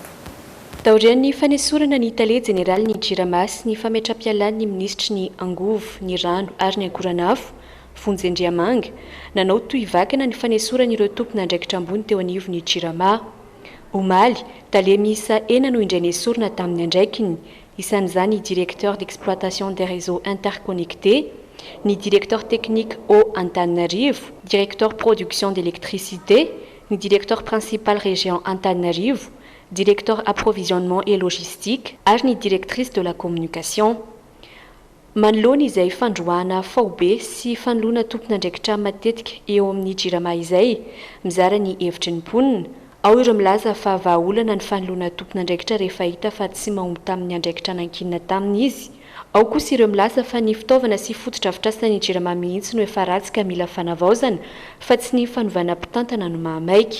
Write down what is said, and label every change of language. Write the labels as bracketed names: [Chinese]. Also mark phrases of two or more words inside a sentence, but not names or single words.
[Malagasy] Taorian'ny fanesorana ny talia jeneraly ny Jirama sy ny fametra-pialan'ny minisitry ny angovo, ny rano ary ny ankoranafo Vonjy-Andriamanga nanao toy vakana ny fanesorana ireo tompon'andraikitra ambony teo anivon'ny Jirama. omaly talemisa ena no indray nesorona tamin'ny andraikiny isan'izany ny [French] directeur d'exploitation des réseaux interconnectés, ni directeur technique eau Antananarivo, directeur production d'électricité, ni directeur principal région Antananarivo, directeur approvisionnement et logistique, [Malagasy] ary ny [French] directrice de la communication. [Malagasy] Manoloana izay fandroana faobe sy fanoloana tompon'andraikitra matetika eo amin'ny jirama izay mizara ny hevitry ny mponina. Ao ireo milaza fa vahaolana ny fanoloana tompon'andraikitra rehefa hita fa tsy mahomby tamin'ny andraikitra nankinina taminy izy. Ao kosa ireo milaza fa ny fitaovana sy fotodrafitrasana ny jirama mihitsy no efa ratsy ka mila fanavaozana fa tsy ny fanovana mpitantana no mahamaiky.